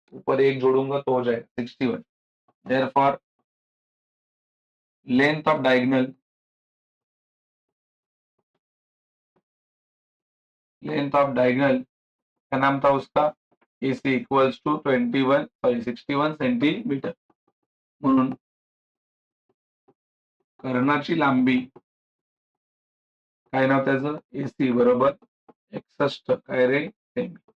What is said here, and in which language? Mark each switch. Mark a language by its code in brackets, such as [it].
[hi] ऊपर एक जोड़ूंगा तो हो जाएगा 61. देयरफॉर लेंथ ऑफ डायगोनल का नाम था उसका AC इक्वल्स टू 61 सेंटीमीटर. [mr] म्हणून कर्णाची लांबी काय नाव त्याचं? AC बरोबर 61 काय रे सेमी.